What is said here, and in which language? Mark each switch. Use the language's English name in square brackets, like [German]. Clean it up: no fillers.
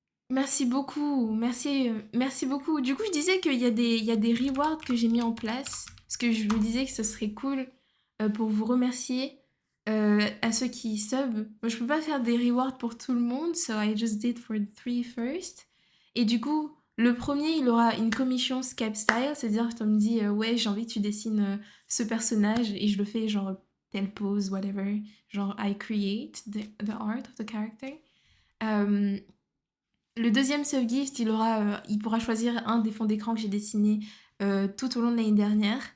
[French] Merci beaucoup. Merci beaucoup. Du coup, je disais qu'il y a des rewards que j'ai mis en place. Parce que je me disais que ce serait cool pour vous remercier à ceux qui sub. Moi, je peux pas faire des rewards pour tout le monde. [English] So I just did for the 3 first. [French] Et du coup, le premier, il aura une commission Skype style. C'est-à-dire que tu me dis, ouais, j'ai envie que tu dessines ce personnage. Et je le fais genre telle pose, whatever. Genre, [English] I create the art of the character. [French] Euh, le deuxième subgift, il pourra choisir un des fonds d'écran que j'ai dessinés tout au long de l'année dernière.